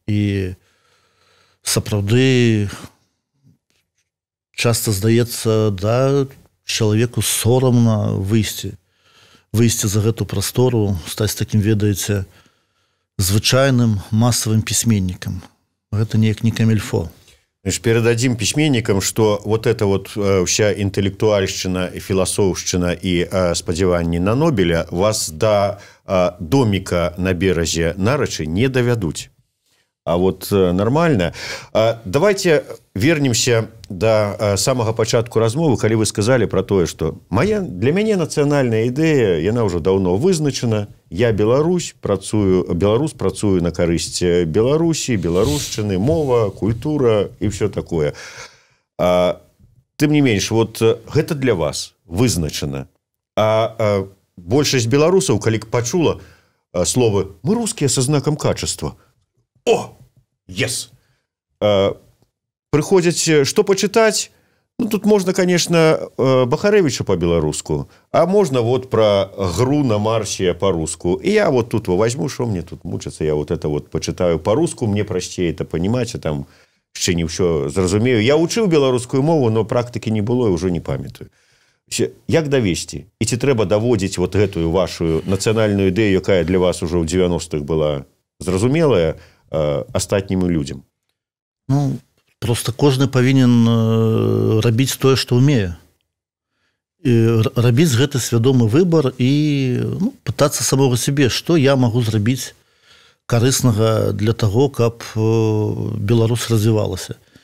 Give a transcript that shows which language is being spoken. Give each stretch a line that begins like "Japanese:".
Belarusian: І сапраўды часто здаецца, да, чалавеку сорамна выйсці за гэту прастору, стаць такім, ведаеце, звычайным масавым пісьменнікам. Гэта неяк не камільфо.
Russian: Передадим письменникам, что вот эта вот вся интеллектуальщина, философщина и сподевание на Нобеля вас до домика на березе Нарочи не доведут. А вот нормально. Давайте вернемся до самого початку размовы, когда вы сказали про то, что для меня национальная идея, она уже давно вызначена.
Belarusian: Я белорус, працую на карысць Беларусі, беларушчыны, мова, культура
Russian: и все такое.
Belarusian: Тым не менш, вот гэта для вас вызначана. А большасць беларусаў, калі пачула словы «мы русские со знаком качества»,
English: о, yes!
Russian: Приходят, что почитать? Ну, тут можно, конечно, Бахаревича по-белорусски, а можно вот про «Гру на Марсе» по-русски. И я вот тут возьму, что мне тут мучиться, я вот это вот почитаю по-русски, мне простее это понимать, а там еще не все зразумею. Я учил белорусскую мову, но практики не было и уже не памятаю. Як довести? И ці треба доводить вот эту вашу национальную идею, якая для вас уже в 90-х была зразумелая, астатнім людям?
Belarusian: Ну, просто кожны павінен рабіць тое, што ўмее. І рабіць гэты свядомы выбар і пытацца самога сябе, што я магу зрабіць карыснага для таго, каб Беларусь развівалася.